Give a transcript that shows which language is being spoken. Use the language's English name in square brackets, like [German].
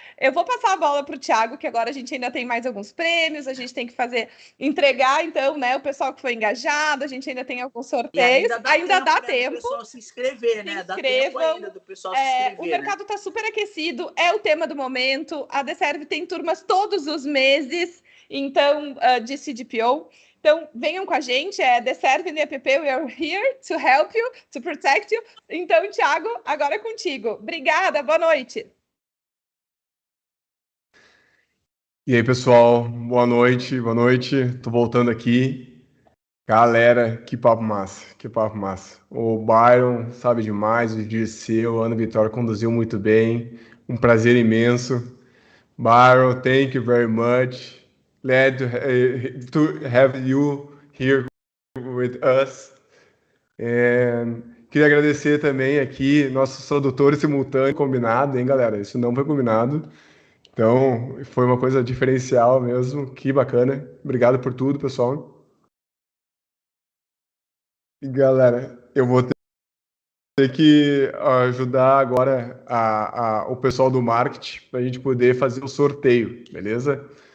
[Portuguese] Eu vou passar a bola para o Thiago, que agora a gente ainda tem mais alguns prêmios, a gente tem que entregar, então, né, o pessoal que foi engajado, a gente ainda tem alguns sorteios. Ainda dá tempo. Do pessoal se inscrever, né? Dá tempo ainda do pessoal se inscrever. O mercado está super aquecido, é o tema do momento. A DeServ tem turmas todos os meses, então, de CDPO. Então, venham com a gente, DeServ no IAPP, [English] we are here to help you, to protect you. [Portuguese] Então, Thiago, agora é contigo. Obrigada, boa noite. E aí, pessoal, boa noite, boa noite. Tô voltando aqui. Galera, que papo massa, que papo massa. O Byron sabe demais, o Dirceu, a Vitória conduziu muito bem. Um prazer imenso. [English] Byron, thank you very much. Glad to have you here with us. [Portuguese] Queria agradecer também aqui nossos tradutores simultâneos, combinado, hein, galera? Isso não foi combinado. Então, foi uma coisa diferencial mesmo. Que bacana. Obrigado por tudo, pessoal. E, galera, eu vou ter que ajudar agora o pessoal do marketing para a gente poder fazer o sorteio, beleza?